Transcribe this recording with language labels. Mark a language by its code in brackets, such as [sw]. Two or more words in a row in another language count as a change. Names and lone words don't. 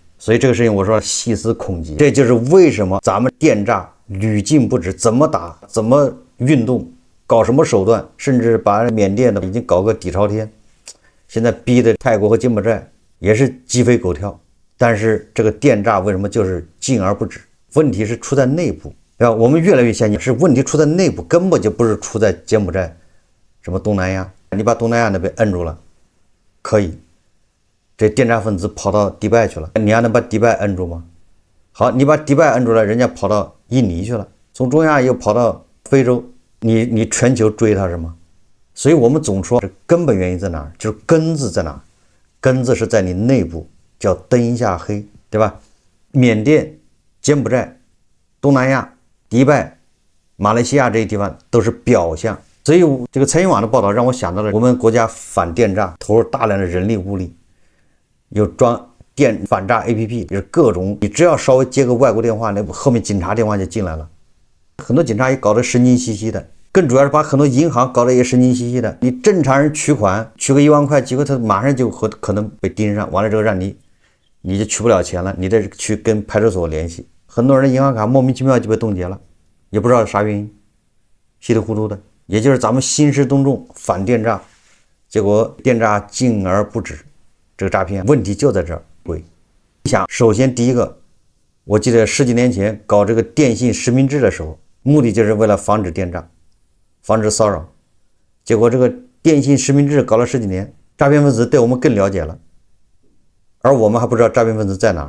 [zh] 所以這個事情我說細思恐極，這就是為什麼咱們電詐屢禁不止，怎麼打怎麼運動，搞什麼手段，甚至把緬甸的已經搞個底朝天，現在逼的泰国和柬埔寨也是雞飛狗跳。但是這個電詐為什麼就是禁而不止？問題是出在內部。我們越來越相信是問題出在內部，根本就不是出在柬埔寨什麼東南亞。你把東南亞那邊摁住了可以，這電詐分子跑到迪拜去了，你還能把迪拜摁住嗎？好，你把迪拜摁住了，人家跑到印尼去了，從中亚又跑到非洲，你全球追他什麼？所以我們總說根本原因在哪兒？就是根子在哪兒？根子是在你內部，叫燈下黑，对吧？緬甸、柬埔寨、東南亞、迪拜、馬來西亞這些地方都是表象。所以這個財新網的報道讓我想到了我們國家反電詐投入大量的人力物力，有裝電反詐 APP， 就是各種，你只要稍微接個外國電話，那後面警察電話就進來了。很多警察也搞得神經兮兮的，更主要是把很多銀行搞得也神經兮兮的。你正常人取款取個1萬塊，結果他馬上就可能被盯上，完了之後讓你就取不了錢了，你得去跟派出所联繫。很多人的银行卡莫名其妙就被冻結了，也不知道啥原因，稀里糊涂的。也就是咱們兴师动众反電詐，結果電詐禁而不止，這個詐騙問題就在這兒。你想，首先第一個，我記得10幾年前搞這個電信實名制的時候， 目的就是为了防止電詐，防止騷擾。結果這個電信實名制搞了10幾年，詐騙分子對我們更了解了，而我們還不知道詐騙分子在哪兒。